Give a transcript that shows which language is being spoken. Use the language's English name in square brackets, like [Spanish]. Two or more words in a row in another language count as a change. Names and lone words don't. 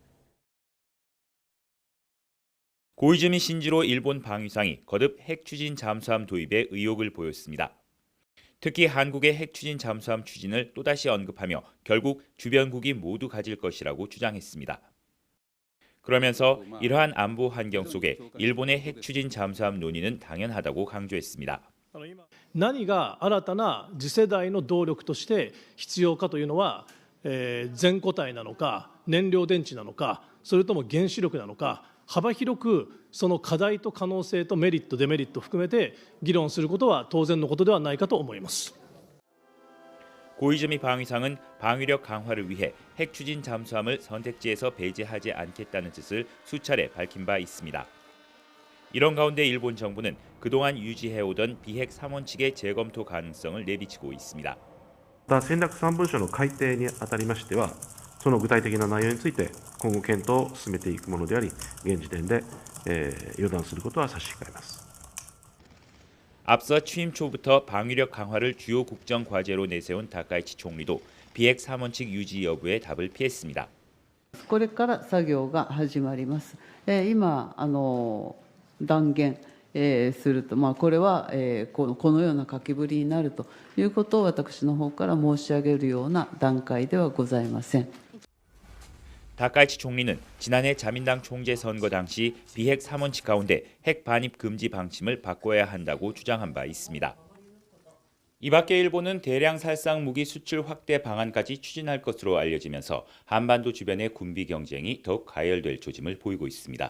[Korean] 고이즈미 신지로 일본 방위상이 거듭 핵추진 잠수함 도입에 의욕을 보였습니다. 특히 한국의 핵추진 잠수함 추진을 또다시 언급하며 결국 주변국이 모두 가질 것이라고 주장했습니다. 그러면서 이러한 안보 환경 속에 일본의 핵추진 잠수함 논의는 당연하다고 강조했습니다. [Japanese] 何が新たな次世代の動力として必要かというのは、全固体なのか燃料電池なのかそれとも原子力なのか幅広くその課題と可能性とメリットデメリットを含めて議論することは当然のことではないかと思います。 [Korean] 고이즈미 방위상은 방위력 강화를 위해 핵추진 잠수함을 선택지에서 배제하지 않겠다는 뜻을 수차례 밝힌 바 있습니다. 이런 가운데 일본 정부는 그동안 유지해오던 비핵 3원칙의 재검토 가능성을 내비치고 있습니다. [Japanese] 戦略3文書の改定にあたりましては、その具体的な内容について今後検討を進めていくものであり、現時点で予断することは差し控えます。 [Korean] 앞서 취임 초부터 방위력 강화를 주요 국정 과제로 내세운 다카이치 총리도 비핵 3원칙 유지 여부에 답을 피했습니다. [Japanese] これから作業が始まります。今断言すると、これはこのような書きぶりになるということを私の方から申し上げるような段階ではございません。 [Korean] 다카이치 총리는 지난해 자민당 총재 선거 당시 비핵 3원칙 가운데 핵 반입 금지 방침을 바꿔야 한다고 주장한 바 있습니다. 이 밖에 일본은 대량 살상 무기 수출 확대 방안까지 추진할 것으로 알려지면서 한반도 주변의 군비 경쟁이 더욱 가열될 조짐을 보이고 있습니다.